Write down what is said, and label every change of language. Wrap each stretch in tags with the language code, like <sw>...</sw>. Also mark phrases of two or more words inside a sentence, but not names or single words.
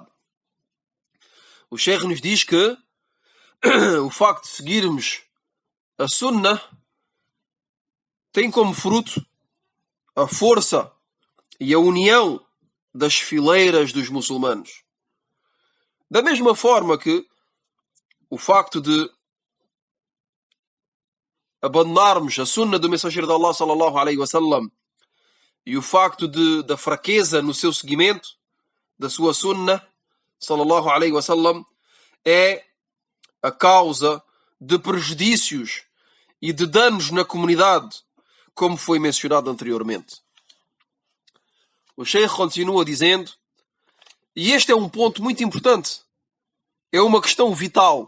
<pt>O Sheikh nos diz que o facto de seguirmos a Sunna tem como fruto a força e a união das fileiras dos muçulmanos. Da mesma forma que o facto de abandonarmos a Sunna do mensageiro de Allah</pt> <ar>صلى الله عليه وسلم</ar> <pt>e o facto da fraqueza no seu seguimento da sua Sunna</pt> <ar>صلى الله عليه وسلم</ar> <pt>é a causa de prejudícios e de danos na comunidade, como foi mencionado anteriormente. O Sheikh continua dizendo, e este é um ponto muito importante, é uma questão vital.</pt>